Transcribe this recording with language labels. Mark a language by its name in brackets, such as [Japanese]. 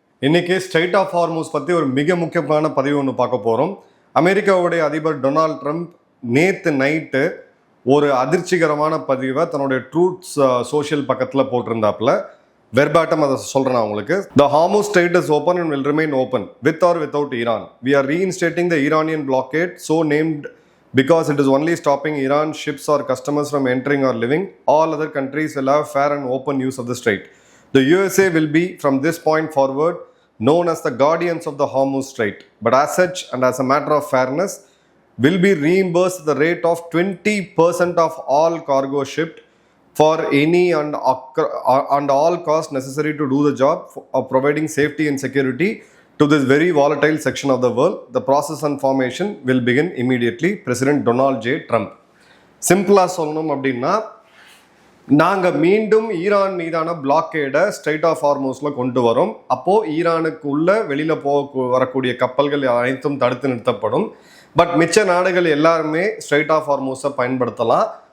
[Tamil] இன்னைக்கு straight of Hormuz பற்றி ஒரு மிக முக்கியமான பதிவு ஒன்று பார்க்க போகிறோம். அமெரிக்காவுடைய அதிபர் டொனால்ட் ட்ரம்ப் நேற்று நைட்டு ஒரு அதிர்ச்சிகரமான பதிவை தன்னுடைய ட்ரூத்ஸ் சோஷியல் பக்கத்தில் போட்டிருந்தாப்புல. வெர்பாட்டம் அதை சொல்கிறேன் உங்களுக்கு. [English] The Hormuz strait is open and will remain open with or without Iran. We are reinstating the Iranian blockade so named because it is only stopping Iran ships or customers from entering or living. All other countries will have fair and open use of the strait. The USA will be, from this point forward, known as the guardians of the Hormuz Strait, but as such and as a matter of fairness, will be reimbursed the rate of 20% of all cargo shipped for any and all costs necessary to do the job of providing safety and security to this very volatile section of the world. The process and formation will begin immediately. President Donald J. Trump. [Tamil] சிம்பிளா சொல்லணும் அப்படின்னா, நாங்கள் மீண்டும் Iran மீதான பிளாக்கேடை straight of ஹார்மூஸில் கொண்டு வரோம். அப்போது ஈரானுக்குள்ளே வெளியில் வரக்கூடிய கப்பல்கள் அனைத்தும் தடுத்து நிறுத்தப்படும். பட் மிச்ச நாடுகள் எல்லாருமே ஸ்ட்ரைட் ஆஃப் ஹார்மூஸை பயன்படுத்தலாம்.